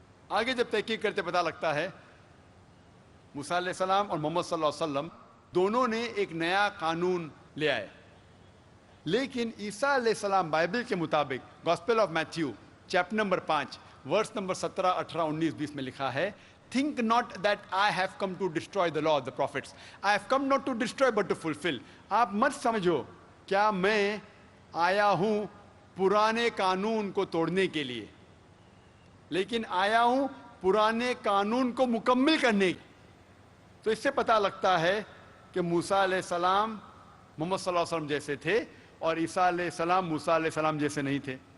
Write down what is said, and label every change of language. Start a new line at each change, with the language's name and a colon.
Urdu: آگے جب تحقیق کرتے پتہ لگتا ہے موسیٰ علیہ السلام اور محمد صلی اللہ علیہ وسلم دونوں نے ایک نیا قانون لے آئے. لیکن عیسیٰ علیہ السلام بائبل کے مطابق gospel of Matthew chapter number 5 verse number 17, 18, 19, 20 میں لکھا ہے,
English: Think not that I have come to destroy the law of the prophets. I have come not to destroy but to fulfill.
Urdu: آپ مت سمجھو کیا میں آیا ہوں پرانے قانون کو توڑنے کے لیے, لیکن آیا ہوں پرانے قانون کو مکمل کرنے کی. تو اس سے پتہ لگتا ہے کہ موسیٰ علیہ السلام محمد صلی اللہ علیہ وسلم جیسے تھے اور عیسیٰ علیہ السلام موسیٰ علیہ السلام جیسے نہیں تھے.